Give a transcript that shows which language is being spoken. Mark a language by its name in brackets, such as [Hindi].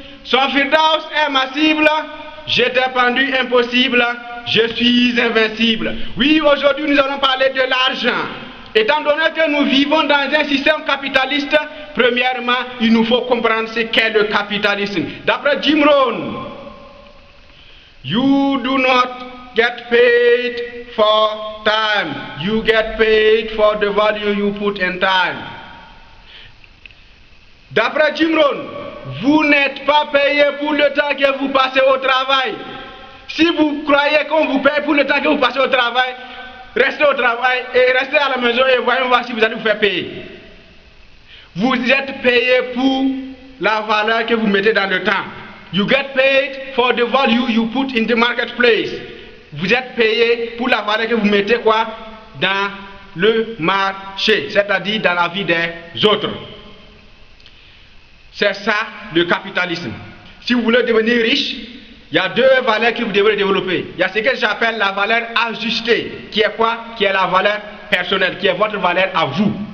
[French] Son firdaus est ma cible. J'ai dépendu impossible. Je suis invincible. Oui, aujourd'hui, nous allons parler de l'argent. Étant donné que nous vivons dans un système capitaliste, premièrement, il nous faut comprendre ce qu'est le capitalisme. [English] D'après Jim Rohn, you do not get paid for time, you get paid for the value you put in time. [French] D'après Jim Rohn, vous n'êtes pas payé pour le temps que vous passez au travail. Si vous croyez qu'on vous paye pour le temps que vous passez au travail, restez au travail et restez à la maison et voyons voir si vous allez vous faire payer. Vous êtes payé pour la valeur que vous mettez dans le temps. [English] You get paid for the value you put in the marketplace. [French] Vous êtes payé pour la valeur que vous mettez quoi? Dans le marché, c'est-à-dire dans la vie des autres. C'est ça le capitalisme. Si vous voulez devenir riche, il y a deux valeurs que vous devrez développer. Il y a ce que j'appelle la valeur ajustée, qui est quoi? Qui est la valeur personnelle, qui est votre valeur à vous.